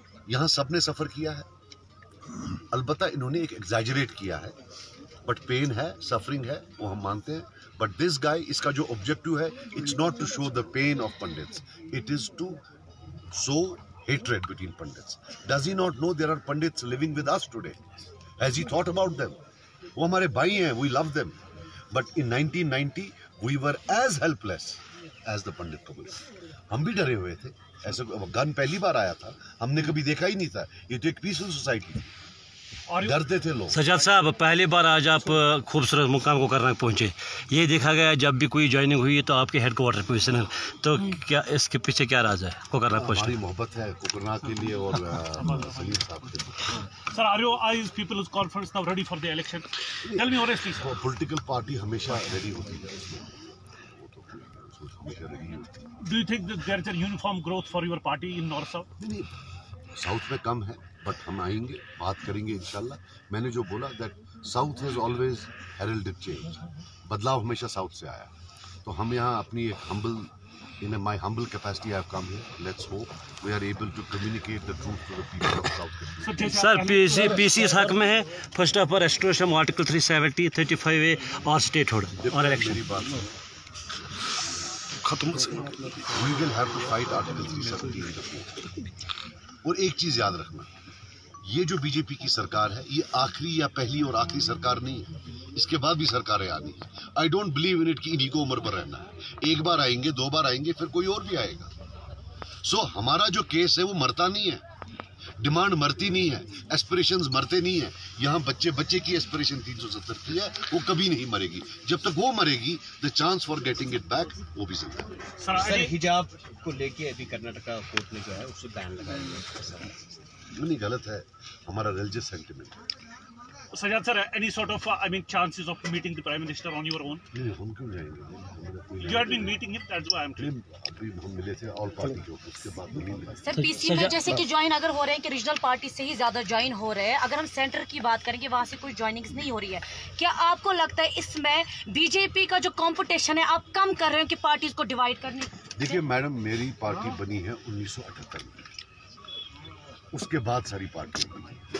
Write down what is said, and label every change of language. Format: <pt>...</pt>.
<hi>यहां सबने सफर किया है, अलबत्ता इन्होंने एक एग्जैजरेट किया है, बट पेन है, सफरिंग है, वो हम मानते हैं।</hi> <en>but this guy,</en> <hi>इसका जो</hi> <en>Objective है, it's not to show the pain of pandits, it is to show hatred between pandits. Does he not know there are pandits living with us today? Has he thought about them?</en> <hi>वो हमारे भाई हैं,</hi> <en>we love them. But in 1990 we were as helpless as the Pandit community.</en> <hi>हम भी डरे हुए थे, ऐसे गन पहली बार आया था, हमने कभी देखा ही नहीं था। ये तो एक पीसफुल सोसाइटी, डरते थे लोग। सज्जाद साहब, पहली बार आज आप खूबसूरत मुकाम को करना पहुंचे, ये देखा गया जब भी कोई ज्वाइनिंग हुई तो आपके हेडक्वार्टर पोजीशन है, तो क्या इसके पीछे क्या राज है कोकरनाग पोस्ट? हमारी मोहब्बत है कोकरनाग के लिए और सलीम साहब के लिए।</hi> <en>Sir, are you people's conference now ready for the election? Tell me honestly, sir.</en> <hi>Political party हमेशा रेडी होती है, हमेशा रेडी होती है।</hi> <en>Do you think that there is a uniform growth for your party in North South?</en> <hi>नहीं, south में कम है, but हम आएंगे, बात करेंगे इंशाल्लाह। मैंने जो बोला</hi> <en>that south has always heralded change,</en> <hi>बदलाव हमेशा साउथ से आया। तो हम यहाँ अपनी एक</hi> <en>in my humble capacity I have come here. Let's hope we are able to communicate the truth to the people of South Kashmir.</en> <hi>Sir, PC इस हक में है,</hi> <en>first of all</en> <hi>restoration article 370, 35A और statehood और election. मेरी बात खत्म,</hi> <en>we will have to fight article 370 in the court.</en> <hi>और एक चीज याद रखना, ये जो बीजेपी की सरकार है, ये आखिरी या पहली और आखिरी सरकार नहीं है, इसके बाद भी सरकारें आनी है।</hi> <en>I don't believe in it</en> <hi>कि इन्हीं को उम्र पर रहना है। एक बार आएंगे, 2 बार आएंगे, फिर कोई और भी आएगा। सो हमारा जो केस है वो मरता नहीं है, डिमांड मरती नहीं है, एस्पिरेशंस मरते नहीं है। यहाँ बच्चे की एस्पिरेशन 370 की है, वो कभी नहीं मरेगी। जब तक वो मरेगी,</hi> <en>the chance for getting it back</en> <hi>वो भी जिंदा है। सर, हिजाब को लेके अभी कर्नाटका कोर्ट ने जो है उससे बैन लगाया है, नहीं गलत है, हमारा religious sentiment.</hi> <en>Sajjad sir, any sort of chances of meeting the Prime Minister on your own?</en> <hi>नहीं, हम क्यों जाएंगे?</hi> <en>You had been meeting him, that's why I'm telling.</en> <hi>अभी हम मिले थे ऑल पार्टी के, उसके बाद नहीं मिले। सर PC में जैसे कि ज्वाइन अगर हो रहे हैं कि रीजनल पार्टी से ही ज्यादा ज्वाइन हो रहे हैं, अगर हम सेंटर की बात करेंगे वहाँ से कोई ज्वाइनिंग्स नहीं हो रही है, क्या आपको लगता है इसमें बीजेपी का जो कंपटीशन है आप कम कर रहे हैं कि पार्टीज को डिवाइड करने? देखिए मैडम, मेरी पार्टी बनी है 1978 में, उसके बाद सारी पार्टियां बनी।</hi>